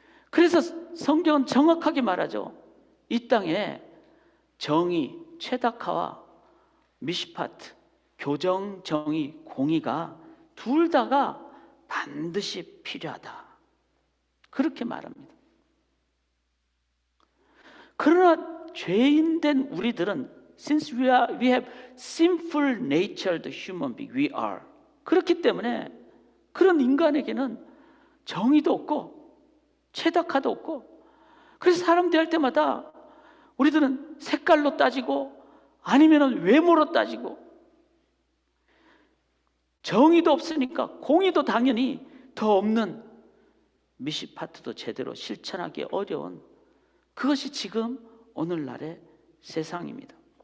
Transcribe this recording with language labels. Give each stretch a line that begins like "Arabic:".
Korean: 그래서 성경은 정확하게 말하죠. 이 땅에 정의, 최다카와 미시파트, 교정, 정의, 공의가 둘 다가 반드시 필요하다. 그렇게 말합니다. 그러나 죄인된 우리들은
English: since we have sinful natured human being, we are.
Korean: 그렇기 때문에 그런 인간에게는 정의도 없고 최다카도 없고, 그래서 사람 대할 때마다 우리들은 색깔로 따지고 아니면 외모로 따지고, 정의도 없으니까 공의도 당연히 더 없는, 미시파트도 제대로 실천하기 어려운, 그것이 지금 오늘날의 세상입니다.